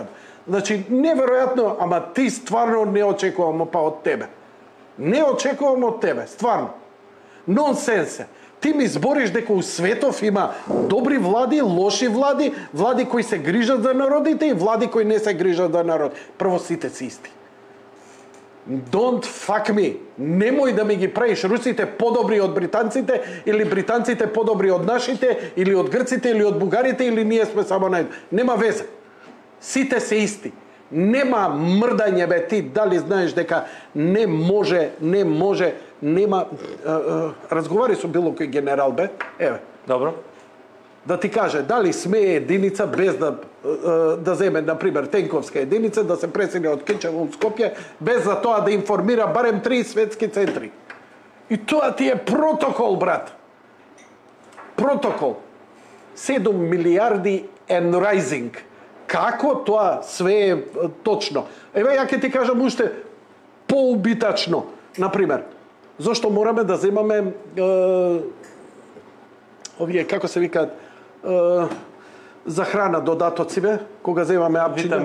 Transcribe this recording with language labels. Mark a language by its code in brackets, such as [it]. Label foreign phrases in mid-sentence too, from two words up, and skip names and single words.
[mk] Значи, неверојатно, ама ти стварно не очекувам па од тебе. Не очекувам од тебе, стварно. Нонсенсе. Ти ми збориш дека у светов има добри влади, лоши влади, влади кои се грижат за народите и влади кои не се грижат за народ. Прво сите си исти. [en] Don't fuck me. [mk] Немој да ми ги правиш русите подобри од британците или британците подобри од нашите или од грците или од бугарите или ние сме само најдо. Нема везе. Сите се исти. Нема мрдање, бе, ти дали знаеш дека не може, нема... разговари со било кој генерал, бе, еве. Добро. Да ти каже, дали сме единица без да земе, например, тенковска единица, да се пресели од Кичево од Скопје, без за тоа да информира барем 3 светски центри. И тоа ти е протокол, брат. Протокол. [en] 7 милиарди and rising. [mk] Како тоа све е точно? Еве, ја ќе ти кажам уште поубитачно. Например, зошто мораме да земаме овие, како се викаат, за храна додатоци, бе, кога земаме апчина?